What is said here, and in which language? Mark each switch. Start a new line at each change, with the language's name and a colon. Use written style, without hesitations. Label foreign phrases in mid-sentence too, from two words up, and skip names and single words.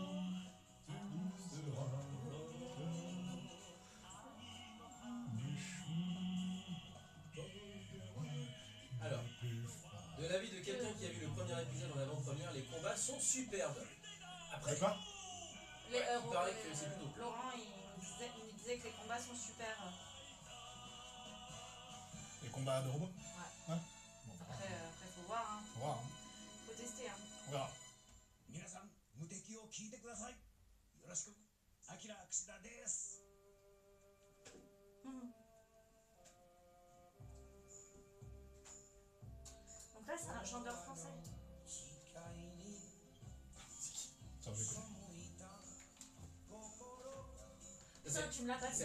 French: Alors, de l'avis de quelqu'un qui a vu le premier épisode en avant-première, les combats sont superbes. Après, C'est quoi? Les, il paraît que c'est plutôt. Laurent, il nous disait que les combats sont super. Les combats de robots? Ouais. Ouais. Bon, Après, faut voir, hein. on verra, hein. Faut tester, hein. On verra.
Japanese: 皆さん無敵を聞いてください。よろしく。アキラ櫛田です。
French: Donc là, c'est un chanteur français. Tiens, j'écoute. Putain, tu me l'as passé.